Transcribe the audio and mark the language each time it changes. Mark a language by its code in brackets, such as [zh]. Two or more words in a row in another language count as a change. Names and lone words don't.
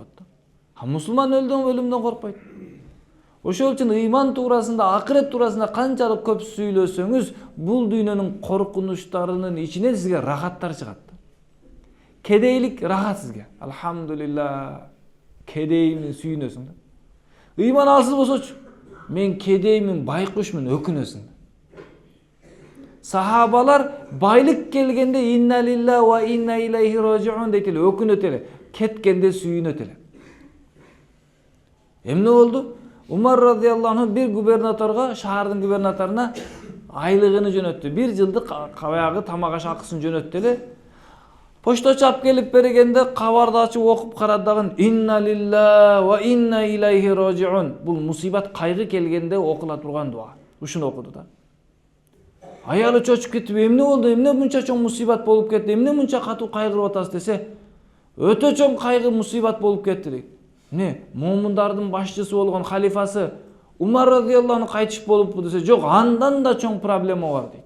[ky] Мусулман өлүмдөн коркпойт. Ошол үчүн ыйман туурасында, акырет туурасында канчалык көп сүйлөсөңүз, бул дүйнөнүн коркунучтарынын ичинен сизге рахаттар чыгат. Кедейлик рахат сизге. Алхамдулилла. Кедеймин, сүйүнөсүң да. Ыйман алсыз болсочу, мен кедеймин, байкушмун, өкүнөсүң. Сахабалар байлык келгенде [ar] إنا لله وإنا إليه راجعون [ky] дейт эле, өкүнөт эле, кеткенде сүйүнөт эле. Эмне болду? Умар [ar] رضي الله عنه [ky] бир губернаторго, шаардын губернаторуна айлыгын жөнөттү. Бир жылдык баягы тамак аш акысын жөнөттү эле. Пошточу алып келип бергенде кабарды ачып окуп карады дагы [ar] إنا لله وإنا إليه راجعون. [ky] Бул мусибат, кайгы келгенде окула турган дуа. Ушуну окуду да. Аялы чочуп кетип, эмне болду? Эмне мынча чоң мусибат болуп кетти? Эмне мынча катуу кайгырып атасыз десе, өтө чоң кайгы мусибат болуп кетти дейт. Момундардын башчысы болгон халифасы Умар [ar] رضي الله عنه [ky] кайтыш болуппу десе, жок, андан да чоң проблема бар дейт.